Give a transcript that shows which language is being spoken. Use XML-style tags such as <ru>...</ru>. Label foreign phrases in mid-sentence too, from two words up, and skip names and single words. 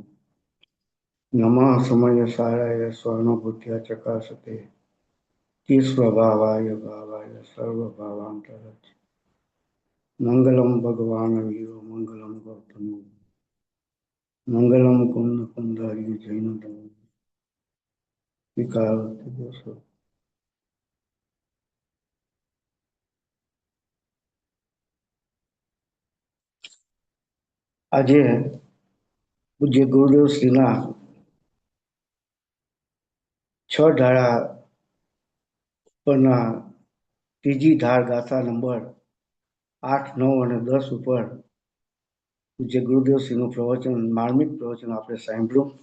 <sa>नमः समयसाराय स्वानुभूत्या चकासते स्वभावाय भावाय सर्वभावान्तरच्च। मंगलम भगवान वीरो मंगलम गौतम मंगलम कुंद कुंदारी जैन विकार।</sa> <gu>આજે પૂજ્ય ગુરુદેવ શ્રીના 6 ધારા ઉપરના ત્રીજી ધાર ગાથા નંબર 8, 9 અને 10 ઉપર પૂજ્ય ગુરુદેવ શ્રીનું પ્રવચન, માર્મિક પ્રવચન આપણે સાંભળ્યું.</gu>